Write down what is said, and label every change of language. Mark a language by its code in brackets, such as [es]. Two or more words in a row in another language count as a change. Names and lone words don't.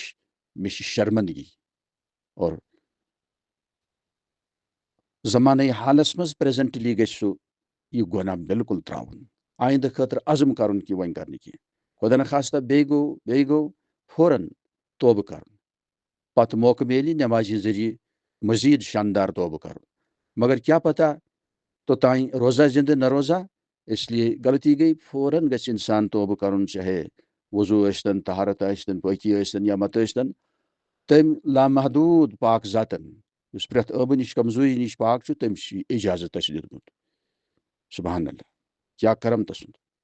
[ks] مےٚ چھِ شرمندگی، اور زمانٕے حالس منٛز پریزنٹلی گژھِ سُہ یہِ گۄناہ بالکل ترٛاوُن، آیندٕ خٲطرٕ عزم کرُن کہِ وۄنۍ کرنہٕ کینٛہہ. خۄدا نخواستہ بیٚیہِ گوٚو فوراً توبہٕ کرُن، پتہٕ موقعہٕ میلہِ نٮ۪مازِ ہِنٛدِ ذٔریعہٕ مزیٖد شاندار توبہٕ کرُن. مگر کیٛاہ پتہ توٚتانۍ روزا زندٕ نہ روزا، [ur] اس لیے [ks] غلطی گٔے، فوراً گژھِ انسان توبہٕ کرُن، چاہے وضوٗ ٲسۍتن، طہارت ٲسۍتن، پٲکی ٲسۍتن یا مت ٲسۍتن. تٔمۍ لامحدوٗد پاک ذاتن یُس پرٛٮ۪تھ ٲبہٕ نِش کمزوٗری نِش پاک چھُ، تٔمِس چھُ اجازت اَسہِ دیُتمُت. [ar] سبحان اللہ، [ks] کیٛاہ کرم تسُنٛد.